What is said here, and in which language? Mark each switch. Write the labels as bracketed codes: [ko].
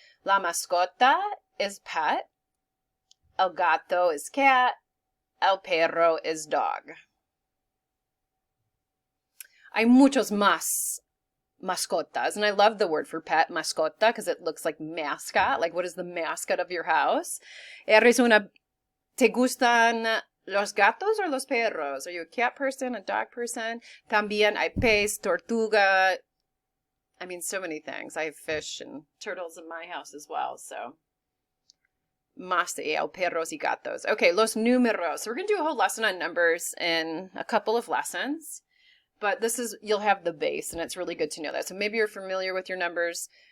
[en] La mascota is pet. El gato is cat. El perro is dog. [es] Hay muchos más mascotas, [en] and I love the word for pet, mascota, because it looks like mascot. Like, what is the mascot of your house? [es] ¿Te gustan los gatos or los perros? [en] Are you a cat person, a dog person? [es] También hay pez, tortuga. [en] I mean, so many things. I have fish and turtles in my house as well, so. [es] Más de perros y gatos. [en] Okay, [es] los números. [en] So we're going to do a whole lesson on numbers in a couple of lessons. But this is, you'll have the base, and it's really good to know that. So maybe you're familiar with your numbers.